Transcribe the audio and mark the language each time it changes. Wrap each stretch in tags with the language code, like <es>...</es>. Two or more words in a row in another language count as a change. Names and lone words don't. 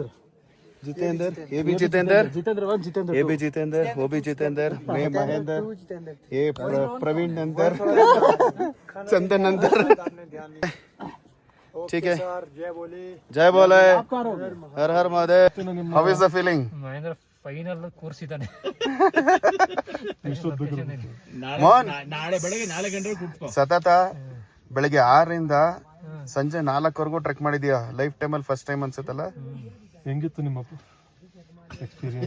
<hi>ये भी जितेंद्र, जितेंद्र ये भी जितेंद्र, वो भी जितेंद्र, मैं महेंद्र, ये प्रवीण नंदर, चंदन नंदर. ठीक है, जय बोले, हर हर महादेव.</hi> <en>How is the feeling?</en> <kn>ಮಹೇಂದ್ರ ಫೈನಲ್ ಕೂರ್ಸಿದ್ದಾನೆ. ಮೋಹನ್ ನಾಳೆ ಬೆಳಗ್ಗೆ 4 ಗಂಟೆಗೆ ಕೂತ್ಕೋ. ಸತತ ಬೆಳಿಗ್ಗೆ 6ರಿಂದ ಸಂಜೆ 4ವರೆಗೂ ಟ್ರೆಕ್ ಮಾಡಿದ್ಯಾ. ಲೈಫ್ ಟೈಮಲ್ಲಿ</kn> <en>first time</en> <kn>ಅನ್ಸುತ್ತಲ್ಲ? ಹೆಂಗಿತ್ತು ನಿಮ್ಮ ಎಕ್ಸ್ಪೀರಿಯನ್ಸ್?</kn>